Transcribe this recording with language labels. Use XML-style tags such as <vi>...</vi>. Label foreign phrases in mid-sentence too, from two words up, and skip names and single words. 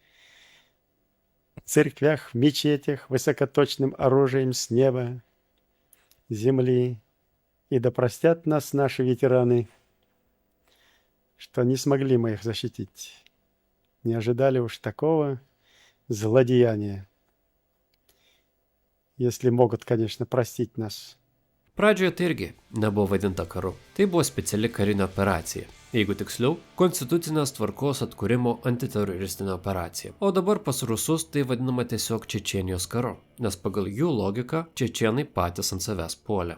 <ru>В церквях, в мечетях, высокоточным оружием с неба, земли И да простят нас наши ветераны, что не смогли мы их защитить. Не ожидали уж такого злодеяния. Если могут, конечно, простить нас.</ru> <lt>Pradžioje tai irgi nebuvo vadinta karu. Tai buvo speciali karinė operacija. Jeigu tiksliau, konstitucinės tvarkos atkūrimo antiteroristinė operacija. O dabar pas rusus tai vadinama tiesiog Čečėnijos karu, nes pagal jų logiką čečėnai patys ant savęs puolė.</lt>